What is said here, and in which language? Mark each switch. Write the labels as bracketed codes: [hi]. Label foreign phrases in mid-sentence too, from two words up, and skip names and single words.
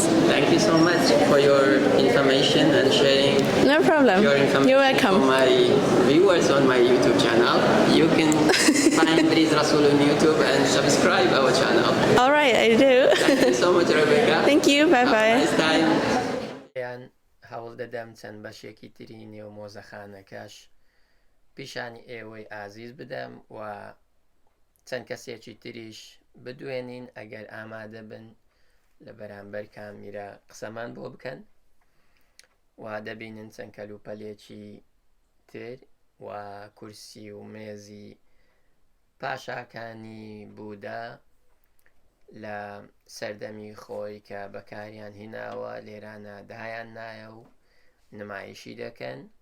[en] Thank you so much for your information and sharing No problem. your information You're welcome. for my viewers on my YouTube channel. You can find Briz Rasul on YouTube and subscribe our channel. All right, I do. Thank you so much, Rebecca. Thank you. Bye Have a bye. nice time. [ckb] هەوڵ دەدەم چەند بەشێکی تری نێو مۆزەخانەکەش پیشانی ئێوەی ئازیز بدەم و چەند کەسێکی تریش بدوێنین ئەگەر ئامادە بن لە بەرامبەر کامیرە قسەمان بۆ بکەن و دەبینن چەند کەلوپەلێکی تر و کورسی و مێزی پاشاکانی بوودا لە سەردەمی خۆی کە بەکاریان هیناوە لێرانە دایان نایە و نمایشی دەکەن.